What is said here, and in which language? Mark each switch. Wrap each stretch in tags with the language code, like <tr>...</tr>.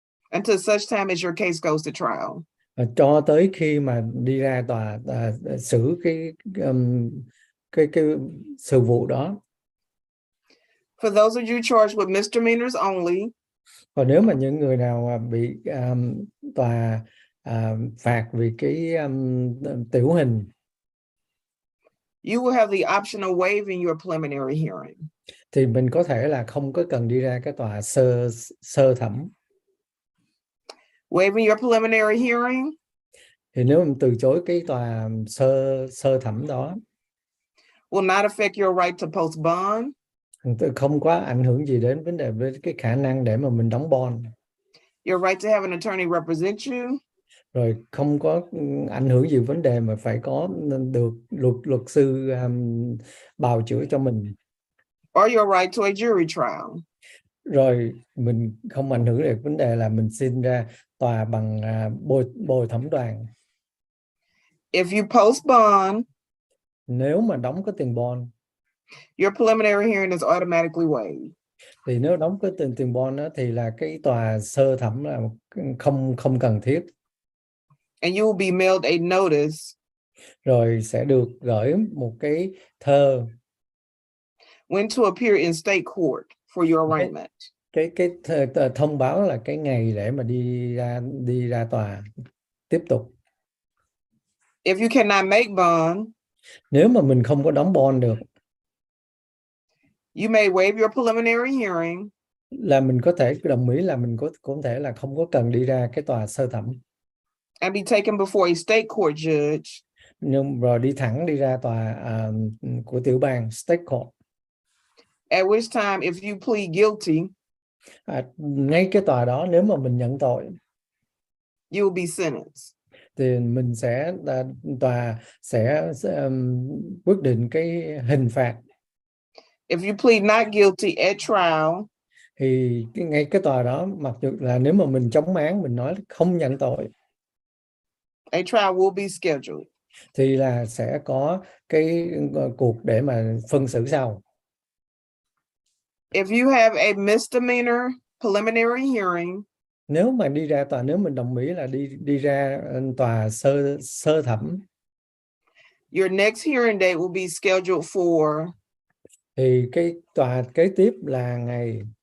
<en>until such time as your case goes to trial.</en> <vi>Cho tới khi mà đi ra tòa xử cái sự vụ đó.</vi> <en>For those of you charged with misdemeanors only,</en> <vi>Còn nếu mà những người nào bị tòa phạt vì cái tiểu hình,</vi> <en>you will have the option of waiving your preliminary hearing.</en> <vi>thì mình có thể là không có cần đi ra cái tòa sơ thẩm.</vi> <en>Waiving your preliminary hearing</en> <vi>Thì nếu mình từ chối cái tòa sơ thẩm đó,</vi> <en>will not affect your right to post bond,</en> <vi>không có ảnh hưởng gì đến vấn đề với cái khả năng để mà mình đóng bond,</vi> <en>your right to have an attorney represent you,</en> <vi>rồi không có ảnh hưởng gì vấn đề mà phải có được luật sư bào chữa cho mình,</vi> <en>or your right to a jury trial.</en> <vi>rồi mình không ảnh hưởng đến vấn đề là mình xin ra tòa bằng bồi thẩm đoàn.</vi> <en>If you post bond,</en> <vi>Nếu mà đóng cái tiền bond,</vi> <en>your preliminary hearing is automatically waived.</en> <vi>Thì nếu đóng cái tiền bond đó, thì là cái tòa sơ thẩm là không cần thiết.</vi> <en>And you will be mailed a notice</en> <vi>Rồi sẽ được gửi một cái thơ</vi> <en>when to appear in state court for your arraignment.</en> <vi>thông báo là cái ngày để mà đi ra tòa tiếp tục.</vi> <en>If you cannot make bond,</en> <vi>Nếu mà mình không có đóng bond được,</vi> <en>you may waive your preliminary hearing</en> <vi>là mình có thể đồng ý là mình có thể là không có cần đi ra cái tòa sơ thẩm,</vi> <en>and be taken before a state court judge</en> <vi>nhưng rồi đi thẳng đi ra tòa của tiểu bang</vi> <en>state court. at which time if you plead guilty,</en> <vi>Ngay cái tòa đó nếu mà mình nhận tội</vi> <en>you will be sentenced.</en> <vi>thì mình sẽ tòa sẽ quyết định cái hình phạt.</vi> <en>If you plead not guilty at trial,</en> <vi>Thì ngay cái tòa đó, mặc dù là nếu mà mình chống án, mình nói không nhận tội,</vi> <en>a trial will be scheduled.</en> <vi>thì là sẽ có cái cuộc để mà phân xử sau.</vi> <en>If you have a misdemeanor preliminary hearing,</en> <vi>Nếu mà đi ra tòa, nếu mình đồng ý là đi ra tòa sơ thẩm,</vi> <en>your next hearing date will be scheduled for</en> <vi>thì cái tòa kế tiếp là ngày</vi>